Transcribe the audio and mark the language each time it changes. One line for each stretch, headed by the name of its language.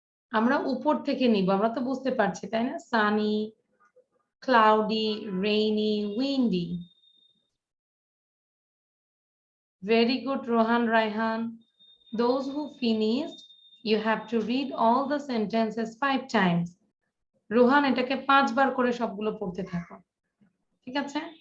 Bangla: আমরা উপর থেকে নিব, আমরা তো বুঝতে পারছি তাই না?
English: Sunny, cloudy, rainy, windy. Very good, Rohan Raihan. Those who finished, you have to read all the sentences 5 times.
Bangla: Rohan এটাকে 5 বার করে সবগুলো পড়তে থাকো, ঠিক আছে?